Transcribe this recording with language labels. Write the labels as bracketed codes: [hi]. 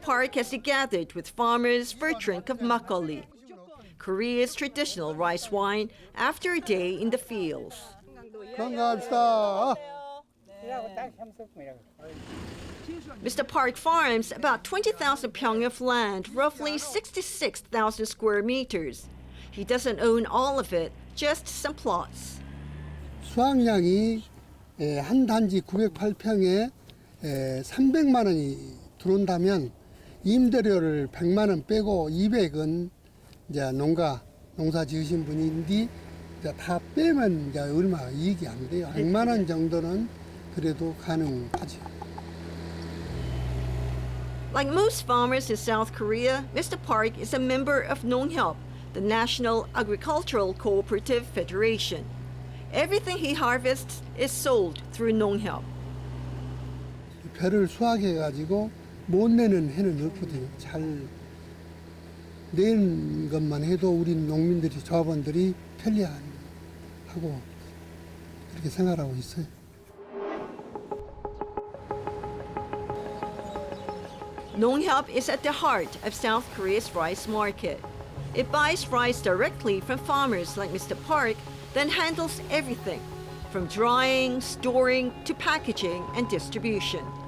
[en] Park as he gathered with farmers for a drink of makgeolli, Korea's traditional rice wine, after a day in the fields. [ko] 건강합시다. [en] Mr. Park farms about 20,000 pyong of land, roughly 66,000 square meters. He doesn't own all of it, just some plots. [ko] 수확량이 한 단지 908평에 300만 원이 들어온다면 임대료를 100만 원 빼고 200은 이제 농사 지으신 분인데 이제 다 빼면 이제 얼마 이익이 안 돼요. 100만 원 정도는 그래도 가능하죠. [en] Like most farmers in South Korea, Mr. Park is a member of Nonghyop, the National Agricultural Cooperative Federation. Everything he harvests is sold through Nonghyop. [ko] 배를 수확해가지고 못 내는 해는 없거든요. 잘 낸 것만 해도 우리 농민들이, 조합원들이 편리하고 그렇게 생활하고 있어요. [en] Nonghyop is at the heart of South Korea's rice market. It buys rice directly from farmers like Mr. Park, then handles everything, from drying, storing, to packaging and distribution.